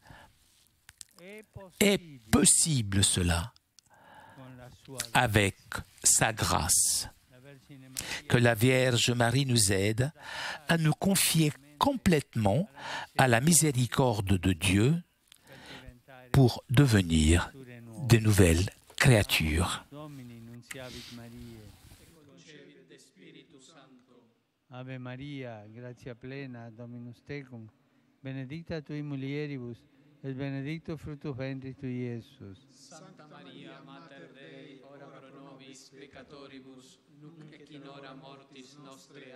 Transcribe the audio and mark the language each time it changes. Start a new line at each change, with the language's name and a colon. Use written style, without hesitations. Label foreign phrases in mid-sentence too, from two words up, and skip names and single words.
French: Est possible cela avec sa grâce. Que la Vierge Marie nous aide à nous confier complètement à la miséricorde de Dieu pour devenir de nouvelles créatures.
Latin: Ave Maria, gratia plena, Dominus tecum, benedicta tui mulieribus, et benedictus fructus ventris tui, Iesus. Santa Maria, Mater Dei, ora pro nobis peccatoribus, nunc et in hora mortis nostre.